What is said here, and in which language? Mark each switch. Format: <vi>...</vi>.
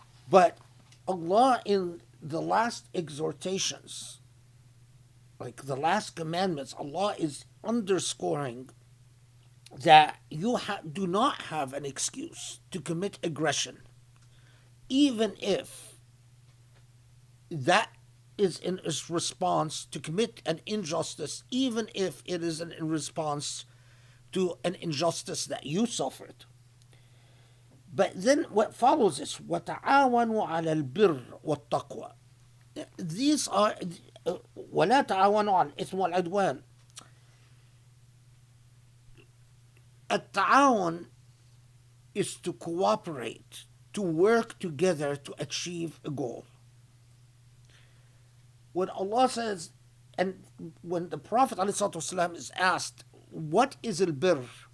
<en>But Allah, in the last exhortations, like the last commandments, Allah is underscoring that you do not have an excuse to commit aggression, even if that is in response to commit an injustice, even if it is in response to an injustice that you suffered. But then what follows is</en> <ar>وَتَعَاوَنُوا عَلَى الْبِرِّ وَالتَّقْوَى.</ar> <en>These are</en> <ar>وَلَا تَعَاوَنُوا عَلَى الْإِثْمِ وَالْعُدْوَانِ.</ar> <en>التعاون is to cooperate, to work together to achieve a goal. When Allah says, and when the Prophet ﷺ is asked, what is al-birr?</en>